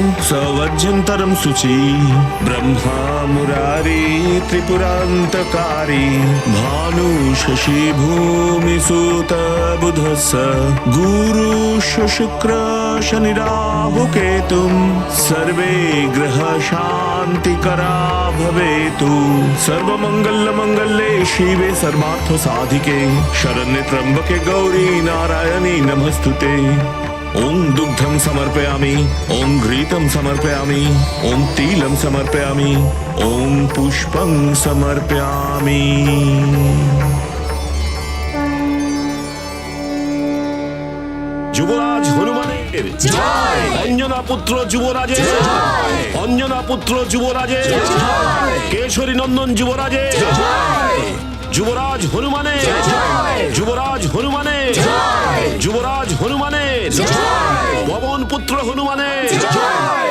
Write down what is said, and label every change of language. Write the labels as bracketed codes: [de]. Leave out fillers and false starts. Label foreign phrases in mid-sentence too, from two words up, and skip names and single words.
[sa] সবজ্জন্তরম শুচি ব্রহ্মা মুরারি ত্রিপুরান্তকারী ভানু শশী ভূমি সুত বুধস্স গুরু শুক্র শনি রাহু কেতুম সর্বে গ্রহ শান্তিকরা ভবেতু সর্বমঙ্গল মঙ্গলে শিবে সর্বার্থ সাধিके शरण्ये त्र्यंबके गौरी नारायणी नमस्तुते। ओं दुग्धं समर्पयामि, ओं घृतं समर्पयामि, ओं तिलं समर्पयामि, ओं पुष्पं समर्पयामि। [bn] যুবরাজ হনুমানের জয়, অঞ্জনা পুত্র যুবরাজের জয়, অঞ্জনা পুত্র যুবরাজের জয়, কেশরী নন্দন যুবরাজের জয়, যুবরাজ হনুমানের জয়, যুবরাজ হনুমানের জয়, যুবরাজ হনুমানের জয়, পবন পুত্র হনুমানের জয়।